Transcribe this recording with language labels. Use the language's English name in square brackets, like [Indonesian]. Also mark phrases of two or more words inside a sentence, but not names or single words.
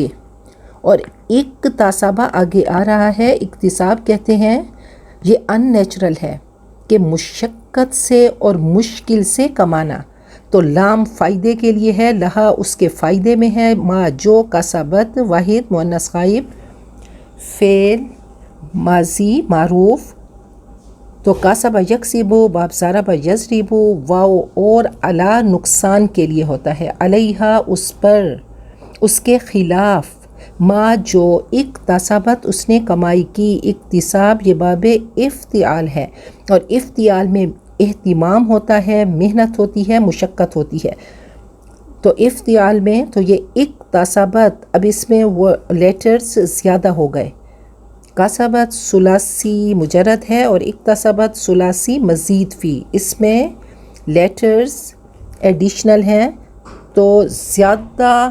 [Urdu] اور اکتسابہ آگے آ رہا ہے، اکتساب کہتے ہیں، یہ ان نیچرل ہے کہ مشقت سے اور مشکل سے کمانا، تو لام فائدے کے لیے ہے، لہا اس کے فائدے میں ہے، ما جو، کسبت واحد مؤنث غائب فعل ماضی معروف، تو [Arabic] کاسب یکسب [Urdu] باب [Arabic] ضرب یضرب، [Urdu] واو اور علی نقصان کے لیے ہوتا ہے، علیہا اس پر، اس کے خلاف، ما جو، اکتسبت اس نے کمائی کی، اکتساب یہ باب افتعال ہے اور افتعال میں اہتمام ہوتا ہے، محنت ہوتی ہے، مشقت ہوتی ہے، تو افتعال میں تو یہ اکتسبت، اب اس میں وہ لیٹرز زیادہ ہو گئے، کسبت ثلاثی مجرد ہے اور اکتسبت ثلاثی مزید فی، اس میں لیٹرز ایڈیشنل ہیں تو زیادہ